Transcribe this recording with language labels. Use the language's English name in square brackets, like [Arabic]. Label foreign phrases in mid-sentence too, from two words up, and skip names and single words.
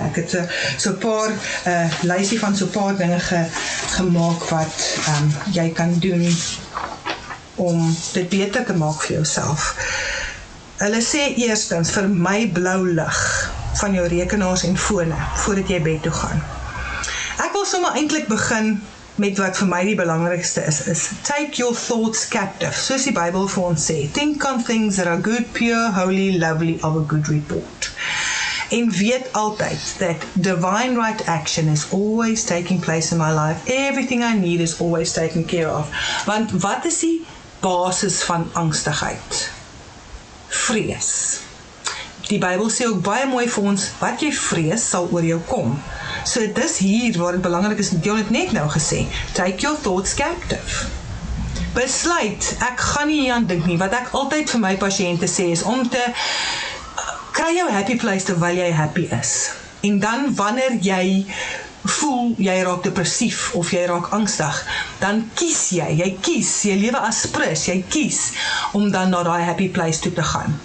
[Afrikaans] Ek het so 'n paar lysie van so 'n paar dinge gemaak wat jy kan doen om dit beter te maak vir jouself. Hulle sê eerstens, vermy blou lig van jou rekenaars en fone voordat jy bed toe gaan. Ek wil sommer eintlik begin met wat vir my die belangrikste is [English] take your thoughts captive, [Afrikaans] soos die Bybel vir ons sê. [English] Think on things that are good, pure, holy, lovely, of a good report. [Afrikaans] En weet altyd [English] that divine right action is always taking place in my life. Everything I need is always taken care of. [Afrikaans] Want wat is die basis van angstigheid? Vrees. Die Bybel sê ook baie mooi vir ons, wat jy vrees sal oor jou kom. So dis hier waar het belangrik is, jy het net nou gesê, [English] take your thoughts captive. [Afrikaans] Besluit, ek gaan nie hier aan dink nie, wat ek altyd vir my pasiënte sê is, om te kry jou [English] happy place [Afrikaans] terwyl jy happy is. En dan wanneer jy voel jy raak depressief of jy raak angstig, dan kies jy lewe as prins, jy kies om dan na daai [English] happy place [Afrikaans] toe te gaan.